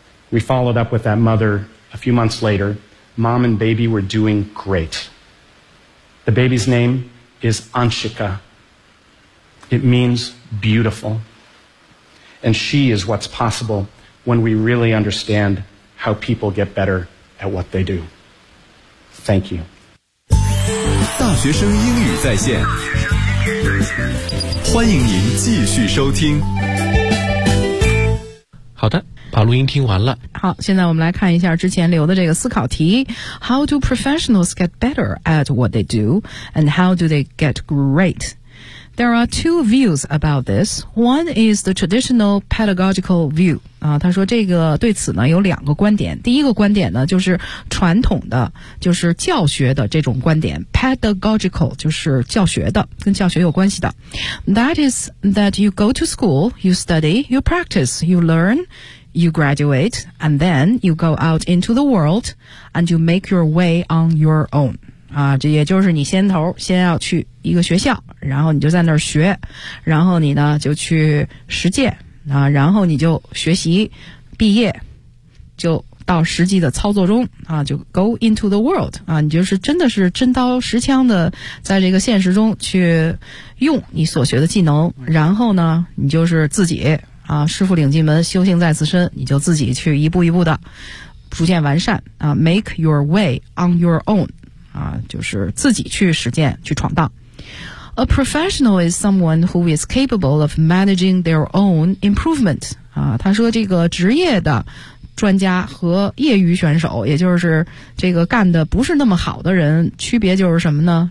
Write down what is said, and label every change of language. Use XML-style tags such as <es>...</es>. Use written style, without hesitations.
<en>We followed up with that mother a few months later. Mom and baby were doing great. The baby's name is Anshika. It means beautiful. And she is what's possible when we really understand how people get better at what they do. Thank you.</en> <zh>大学生英语在线，欢迎您继续收听。好的，把录音听完了。好，现在我们来看一下之前留的这个思考题</zh> <en>How do professionals get better at what they do? And how do they get great? There are two views about this. One is the traditional pedagogical view.</en> <zh>啊，他说这个对此呢有两个观点。第一个观点呢就是传统的，就是教学的这种观点。 Pedagogical 就是教学的，跟教学有关系的。</zh> <en>That is that you go to school, you study, you practice, you learn, you graduate, and then you go out into the world and you make your way on your own.</en> <zh>啊，这也就是你先头先要去一个学校，然后你就在那儿学，然后你呢就去实践啊，然后你就学习，毕业就到实际的操作中啊，就</zh> <en>go into the world</en> <zh>啊，你就是真的是真刀实枪的在这个现实中去用你所学的技能，然后呢你就是自己啊，师傅领进门，修行在自身，你就自己去一步一步的逐渐完善啊 ，</zh> <en>make your way on your own。</en> <zh>啊，就是自己去实践，去闯荡。</zh> <en>A professional is someone who is capable of managing their own improvement.</en> <zh>啊，他说这个职业的专家和业余选手，也就是这个干的不是那么好的人，区别就是什么呢？</zh>